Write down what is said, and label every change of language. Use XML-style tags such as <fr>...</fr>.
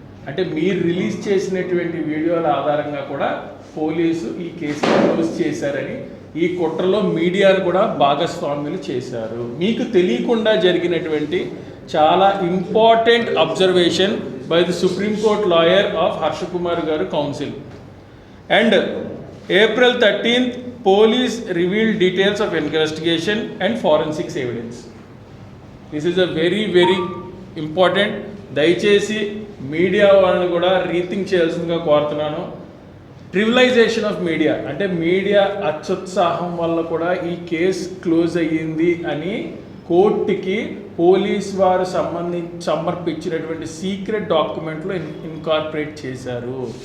<te>అంటే మీరు రిలీజ్ చేసినటువంటి వీడియోల ఆధారంగా కూడా పోలీసు ఈ కేసును క్లోజ్ చేశారని, ఈ కుట్రలో మీడియాను కూడా భాగస్వామ్యులు చేశారు. మీకు తెలియకుండా జరిగినటువంటి చాలా important observation by the supreme court lawyer of Harsha Kumar గారు council.</te> <en>And April 13th, police revealed details of investigation and forensics evidence. This is a very, very important.</en> <te>దయచేసి మీడియా వాళ్ళని కూడా రీథింక్ చేయాల్సిందిగా కోరుతున్నాను.</te> <en>trivialisation of media</en> <te>అంటే మీడియా అత్యుత్సాహం వల్ల కూడా ఈ కేసు క్లోజ్ అయ్యింది అని కోర్టుకి పోలీస్ వారు సమర్పించినటువంటి సీక్రెట్ డాక్యుమెంట్లో ఇన్కార్పొరేట్ చేశారు.</te>